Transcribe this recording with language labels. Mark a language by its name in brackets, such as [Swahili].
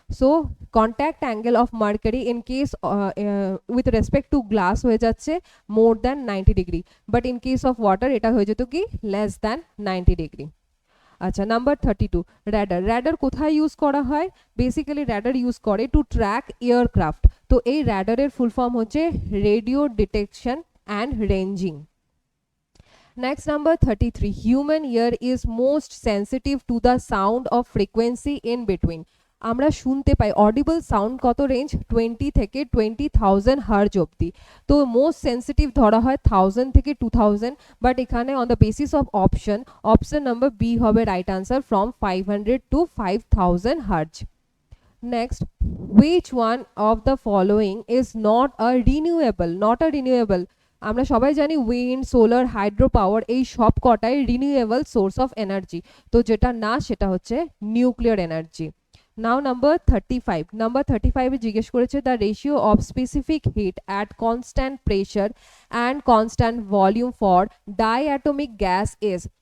[English] so contact angle of mercury in case with respect to glass [Bangla] হয়ে যাচ্ছে [English] more than 90 degree, but in case of water [Bangla] এটা হয়ে যেত কি [English] Less than 90 degree. [Bangla] আচ্ছা, number 32, radar. Radar কোথায় use করা হয়? বেসিক্যালি র্যাডার ইউজ করে টু ট্র্যাক এয়ারক্রাফট। তো এই র্যাডারের ফুল ফর্ম হচ্ছে radio detection and ranging. [English] Next, number 33, human ear is most sensitive to the sound of frequency in between. [Bangla] আমরা শুনতে পাই অডিবল সাউন্ড কত রেঞ্জ 20 থেকে 20,000 হার্জ অবধি। তো মোস্ট সেন্সিটিভ ধরা হয় 1000 থেকে 2000, বাট এখানে [English] on the basis of [Bangla] option number B হবে right answer, from 500 to 5000 hertz. [English] Next, which one of the following is not a renewable? [Bangla] আমরা সবাই জানি উইন্ড, সোলার, হাইড্রো পাওয়ার এই সব কটাই রিনিউয়েবল সোর্স অফ এনার্জি, তো যেটা না সেটা হচ্ছে নিউক্লিয়ার এনার্জি। [English] now number 35 [Bangla] এ জিজ্ঞেস করেছে [English] The ratio of specific heat at constant pressure and constant volume for diatomic gas is.